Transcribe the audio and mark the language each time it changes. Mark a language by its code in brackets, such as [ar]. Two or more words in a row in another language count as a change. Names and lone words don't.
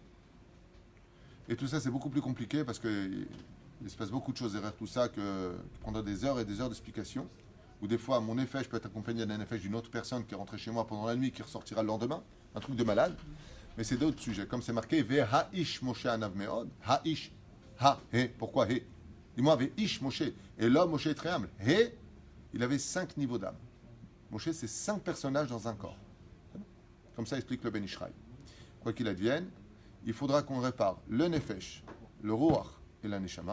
[fr] Et tout ça, c'est beaucoup plus compliqué parce qu'il se passe beaucoup de choses derrière tout ça qui prendra des heures et des heures d'explication. Ou des fois, mon effet, je peux être accompagné d'un effet d'une autre personne qui est rentrée chez moi pendant la nuit, qui ressortira le lendemain. Un truc de malade. Mais c'est d'autres sujets. Comme c'est marqué, [he] והאיש משה עניו מאד. האיש. ה, he. [fr] Pourquoi he? Dis-moi, [he] ואיש משה. [fr] Et l'homme, Moshe est très humble. He, il avait 5 niveaux d'âme. Moshe, c'est 5 personnages dans un corps. Comme ça explique le Ben Ishraï. Quoi qu'il advienne, il faudra qu'on répare le nefesh, le ruach et la neshama.